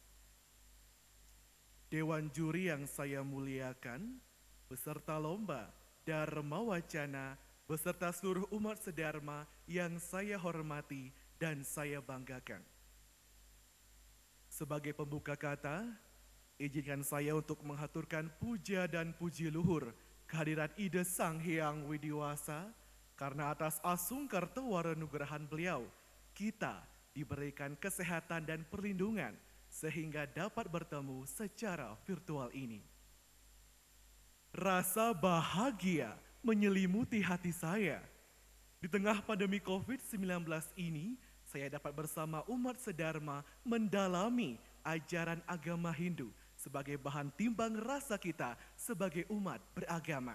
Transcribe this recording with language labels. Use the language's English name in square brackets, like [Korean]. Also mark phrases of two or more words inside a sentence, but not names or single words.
[Indonesian] Dewan juri yang saya muliakan, peserta lomba Dharma Wacana, beserta seluruh umat sedharma yang saya hormati dan saya banggakan. Sebagai pembuka kata, izinkan saya untuk menghaturkan puja dan puji luhur kehadirat Ida Sang Hyang Widiwasa, karena atas asungkar tewara nugrahan beliau, kita diberikan kesehatan dan perlindungan sehingga dapat bertemu secara virtual ini. Rasa bahagia menyelimuti hati saya. Di tengah pandemi COVID-19 ini, saya dapat bersama umat sedharma mendalami ajaran agama Hindu sebagai bahan timbang rasa kita sebagai umat beragama.